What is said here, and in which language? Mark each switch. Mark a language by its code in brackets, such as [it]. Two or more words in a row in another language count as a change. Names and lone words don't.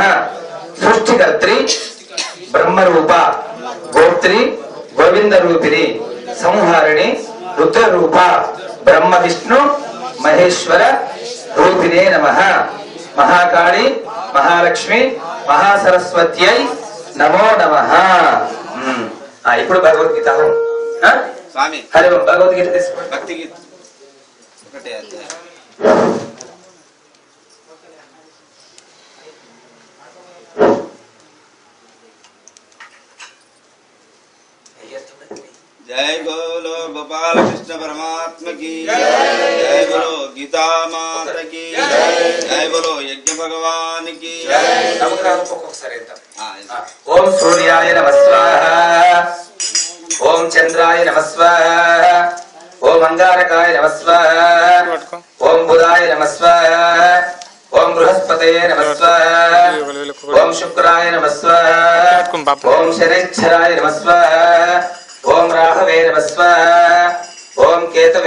[sa] सृष्टिकर्त्री ब्रह्मरूपा गोत्री गोविंद रूपिणी संहारिणी रुद्ररूपा ब्रह्म विष्णु महेश्वर रूपिणे नमः। महाकाली महालक्ष्मी महासरस्वत्यै नमो नमः। [te] ఇప్పుడు భగవద్గీత స్వామి హరి ఓం భగవద్గీత తీసుకోండి భక్తి గీత ఒకటే అధ్యాయం [hi] जय बोलो गोपाल कृष्ण परमात्मा की जय बोलो गीता माता की जय बोलो यज्ञ भगवान की [sa] ओम सूर्याय नमः स्वाहा ओम चंद्राय नमः स्वाहा ओम अंगारकाय नमः स्वाहा ओम बुधाय नमः स्वाहा ओम बृहस्पतये नमः स्वाहा ओम शुक्राय नमः स्वाहा ओम शनिश्चराय नमः स्वाहा ओम राहवे नमः स्वाहा ओम केतवे